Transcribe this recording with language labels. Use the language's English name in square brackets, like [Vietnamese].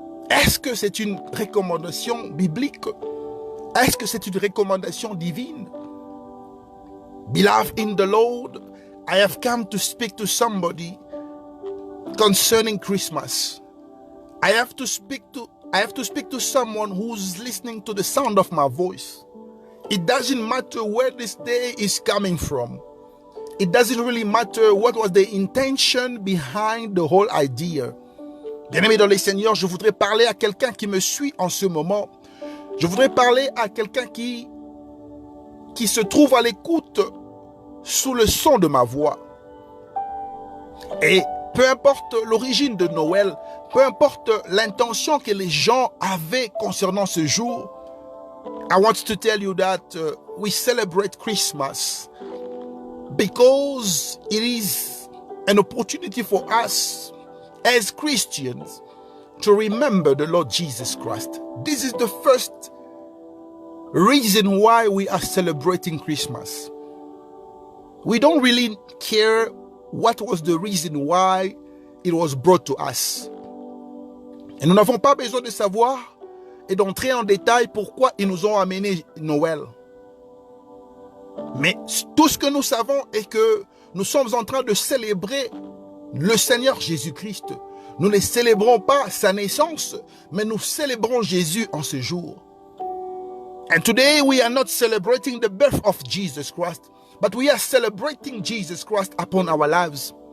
[French] Est-ce que c'est une recommandation biblique? Est-ce que c'est une recommandation divine? [English] Beloved in the Lord, I have come to speak to somebody concerning Christmas. I have to speak to someone who's listening to the sound of my voice. It doesn't matter where this day is coming from. It doesn't really matter what was the intention behind the whole idea. [French] Bien-aimé dans les Seigneurs, je voudrais parler à quelqu'un qui me suit en ce moment. Je voudrais parler à quelqu'un qui se trouve à l'écoute sous le son de ma voix. Et peu importe l'origine de Noël, peu importe l'intention que les gens avaient concernant ce jour, [English] I want to tell you that we celebrate Christmas because it is an opportunity for us as Christians to remember the Lord Jesus Christ. This is the first reason why we are celebrating Christmas. We don't really care what was the reason why it was brought to us. [French] Et nous n'avons pas besoin de savoir et d'entrer en détail pourquoi ils nous ont amené Noël. Mais tout ce que nous savons est que nous sommes en train de célébrer le Seigneur Jésus-Christ. Nous ne célébrons pas sa naissance, mais nous célébrons Jésus en ce jour. [English] And today we are not celebrating the birth of Jesus Christ, but we are celebrating Jesus Christ upon our lives.